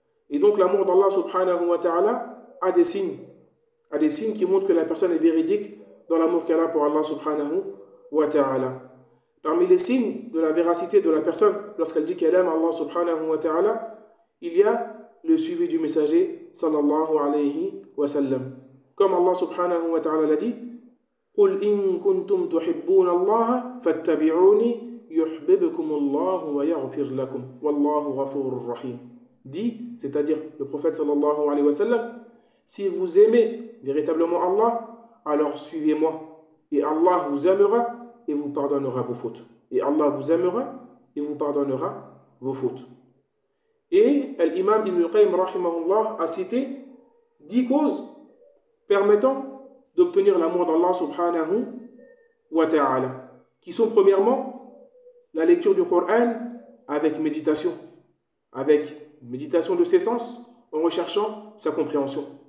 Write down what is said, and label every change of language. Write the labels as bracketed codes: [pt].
[fr] Et donc l'amour d'Allah subhanahu wa ta'ala a des signes qui montrent que la personne est véridique dans l'amour qu'elle a pour Allah subhanahu wa ta'ala. Parmi les signes de la véracité de la personne lorsqu'elle dit qu'elle aime Allah subhanahu wa ta'ala, il y a le suivi du messager sallallahu alayhi wa sallam. Comme Allah subhanahu wa ta'ala l'a dit, [ar] قُلْ إِن كُنْتُمْ تُحِبُّونَ اللَّهَ فَاتَّبِعُونِي يُحْبِبْكُمُ اللَّهُ وَيَغْفِرْ لَكُمْ وَاللَّهُ غَفُورٌ رَحِيمٌ. [fr] Dit, c'est-à-dire le prophète sallallahu alayhi wa sallam, si vous aimez véritablement Allah, alors suivez-moi et Allah vous aimera et vous pardonnera vos fautes. Et Allah vous aimera et vous pardonnera vos fautes. Et l'imam Ibn Qayyim rahimahullah a cité 10 causes permettant d'obtenir l'amour d'Allah subhanahu wa ta'ala, qui sont premièrement la lecture du Coran avec méditation de ses sens en recherchant sa compréhension.